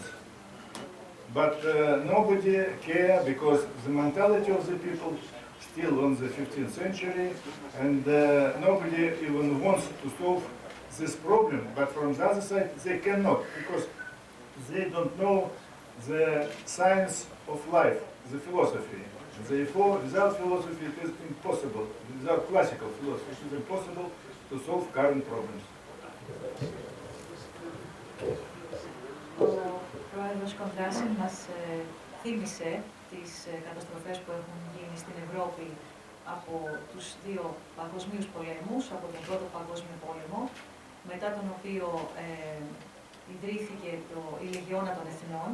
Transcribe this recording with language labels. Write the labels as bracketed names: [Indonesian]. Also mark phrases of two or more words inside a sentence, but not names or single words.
[English] But nobody cares because the mentality of the people still on the 15th century, and nobody even wants to solve this problem. But from the other side, they cannot because they don't know the science of life, the philosophy. Therefore, without philosophy, it is impossible. Without classical philosophy, it is impossible to solve current problems. [Greek] Ο πρόεδρος Κοντράσιν μας θύμισε τις καταστροφές που έχουν γίνει στην Ευρώπη από τους δύο παγκοσμίους πολέμους, από τον Πρώτο Παγκόσμιο Πόλεμο, μετά τον οποίο ιδρύθηκε η Λεγιώνα των Εθνών.